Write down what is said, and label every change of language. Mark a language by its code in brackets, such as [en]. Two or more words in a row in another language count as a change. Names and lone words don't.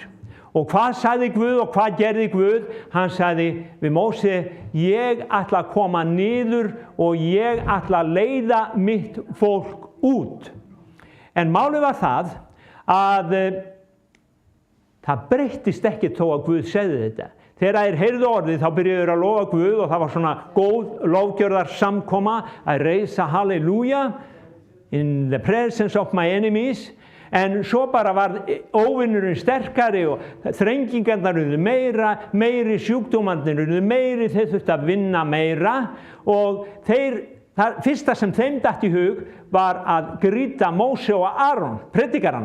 [is] Og hvað sagði Guð og hvað gerði Guð? Hann sagði við Móse, ég ætla að koma niður og ég ætla að leiða mitt fólk út. En málið var það að það breyttist ekki þó að Guð segði þetta. Þegar þeir heyrðu orðið, þá byrjuðu þeir að lofa Guð og það var svona góð lofgjörðar samkoma að reisa halleluja [en] in the presence of my enemies. [is] En svo bara var óvinnurinn sterkari og þrengingarnar urðu meiri sjúkdómarnir urðu meiri, þeir þurftu að vinna meira og það fyrsta sem þeim datt í hug var að grýta Móse og Aron, predikarana.